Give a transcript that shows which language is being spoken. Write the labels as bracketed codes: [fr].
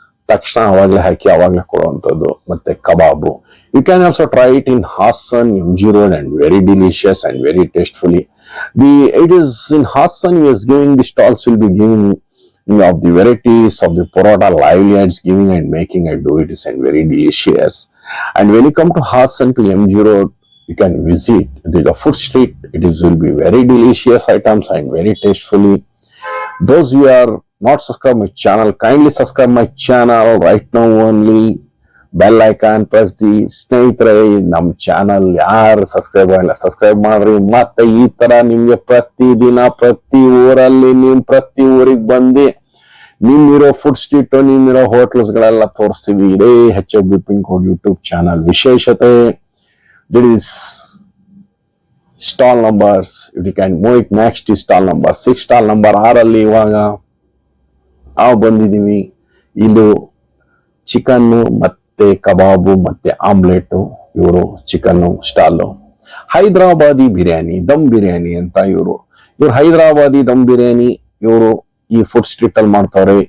[kn] ತಕ್ಷಣ ಅವಾಗಲೇ ಹಾಕಿ ಅವಾಗಲೇ ಕೊಡುವಂಥದ್ದು. ಮತ್ತೆ ಕಬಾಬು, [en] You can also try it in Hassan MG Road and very delicious and very tastefully. It is in Hassan he is giving, the stalls will be giving of the varieties of the paratha lively and giving and making and do it is and very delicious. And when you come to Hassan to MG Road, you can visit the food street. It is will be very delicious items and very tastefully. Those who are not subscribe my channel, kindly subscribe my channel right now only. Bell icon press the. [kn] ಸ್ನೇಹಿತರೆ, ನಮ್ಮ channel ಯಾರು subscribe ಮಾಡ್ರಿ. ಮತ್ತೆ ಈ ತರ ನಿಮ್ಗೆ ಪ್ರತಿದಿನ ಪ್ರತಿ ಊರಲ್ಲಿ ಪ್ರತಿ ಊರಿಗೆ ಬಂದು ನಿಮ್ಮಿರೋ ಫುಡ್ ಸ್ಟ್ರೀಟ್ ನಿಮ್ಮಿರೋ ಹೋಟೆಲ್ಸ್ ಗಳೆಲ್ಲ ತೋರಿಸ್ತೀವಿ. ಇದೇ HFB pin code YouTube channel ವಿಶೇಷತೆ. [en] There is stall numbers. If you can move it next is stall number 6. [kn] Stall number 6 ಇವಾಗ ನಾವು ಬಂದಿದ್ದೀವಿ. ಇದು ಚಿಕನ್ ಮತ್ತೆ ಕಬಾಬು ಮತ್ತೆ ಆಮ್ಲೆಟ್. ಇವರು ಚಿಕನ್ ಸ್ಟಾಲು. ಹೈದರಾಬಾದಿ ಬಿರಿಯಾನಿ, ದಮ್ ಬಿರಿಯಾನಿ ಅಂತ ಇವರು ಹೈದರಾಬಾದಿ ದಮ್ ಬಿರಿಯಾನಿ ಇವರು ಈ ಫುಡ್ ಸ್ಟ್ರೀಟ್ ಅಲ್ಲಿ ಮಾಡ್ತಾರೆ.